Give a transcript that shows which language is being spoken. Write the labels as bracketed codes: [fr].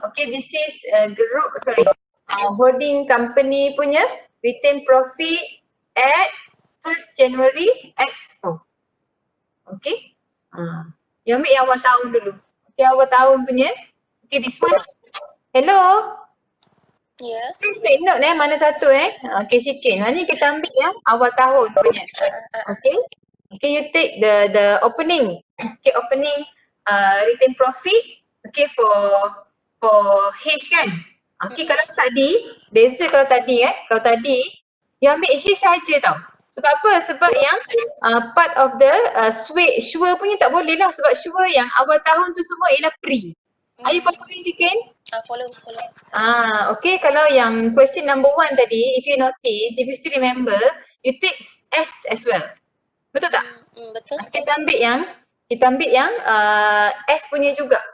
[en] Okay, this is holding company punya retain profit at 1st January X4. Okay. [ms] You ambil yang awal tahun dulu. [en] Okay, [ms] awal tahun punya. [en] Okay, this one. Hello. [ms] Ya. [en] Please take note [ms] mana satu [en] Okay, Syikin. [ms] Mana ni kita ambil yang awal tahun punya. [en] Okay. Okay, you take the opening. Okay, opening retain profit. Okay, for H kan. [ms] Okay, kalau tadi, beza kalau tadi you ambil H saja tau. Sebab apa? Sebab yang part of the sure punya tak boleh lah. Sebab sure yang awal tahun tu semua ialah pre. [en] Are you following Syikin? Follow. Okay, [ms] kalau yang [en] question number 1 tadi, if you notice, if you still remember, you take S as well. [ms] Betul tak? Betul. Kita ambil yang S punya juga.